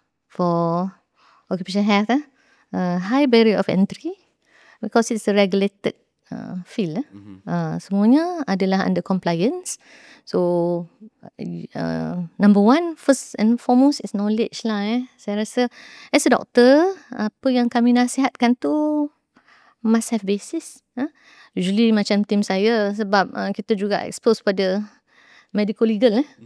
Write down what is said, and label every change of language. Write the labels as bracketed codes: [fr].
[en] For occupational health, high barrier of entry because it's a regulated field. [ms] Semuanya adalah [en] under compliance. So number one, first and foremost is knowledge lah. [ms] Saya rasa [en] as a doctor, [ms] apa yang kami nasihatkan tu [en] must have basis. [ms] Usually macam tim saya, sebab kita juga expose pada medical legal.